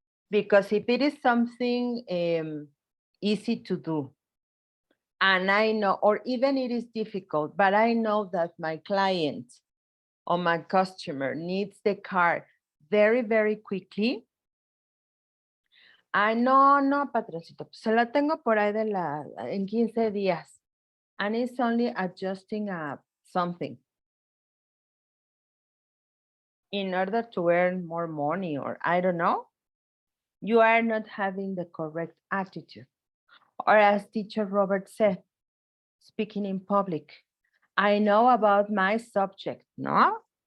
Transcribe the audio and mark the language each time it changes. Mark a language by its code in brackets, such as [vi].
[en] Because if it is something easy to do, and I know, or even it is difficult, but I know that my client or my customer needs the car very, very quickly. [es] Ay, no, patroncito, se la tengo por ahí en 15 días. [en] And it's only adjusting something in order to earn more money, or I don't know, you are not having the correct attitude. Or as teacher Robert said, speaking in public, I know about my subject, no?